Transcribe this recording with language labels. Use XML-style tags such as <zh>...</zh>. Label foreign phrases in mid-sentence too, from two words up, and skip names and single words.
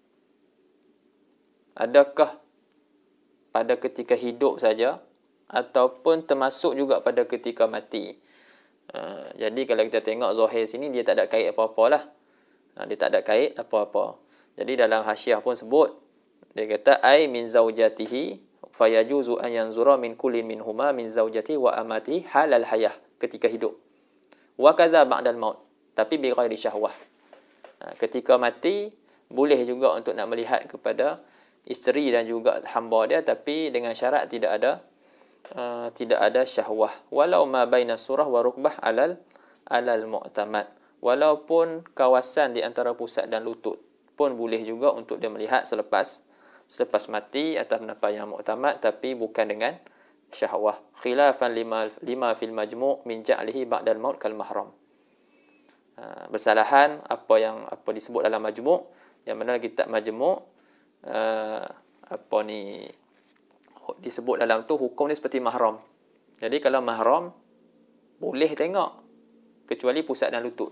<ms>adakah pada ketika hidup saja ataupun termasuk juga pada ketika mati. Jadi kalau kita tengok zahir sini, dia tak ada kait apa-apa lah. Dia tak ada kait apa-apa. Jadi dalam hasyiah pun sebut, dia kata</ms> <ar>أي من زوجته فيجوز أن ينظر من كل منهما من زوجة وأمة حال الحياة,</ar> <ms>ketika hidup.</ms> <ar>وكذا بعد الموت, tapi بغير شهوة.</ar> <ms>Ketika mati boleh juga untuk nak melihat kepada isteri dan juga hamba dia, tapi dengan syarat tidak ada syahwah.</ms> <ar>ولو ما بين سرة وركبة على المعتمد.</ar> <ms>Walaupun kawasan di antara pusat dan lutut pun boleh juga untuk dia melihat selepas mati, atas pendapat yang muktamad, tapi bukan dengan syahwah.</ms> <ar>خلافا لما في المجموع من جعله بعد الموت كالمحرم.</ar> <ms>Bersalahan apa disebut dalam majmu', yang mana kitab majmu' disebut dalam tu hukum ni seperti mahram. Jadi kalau mahram boleh tengok kecuali pusat dan lutut.</ms>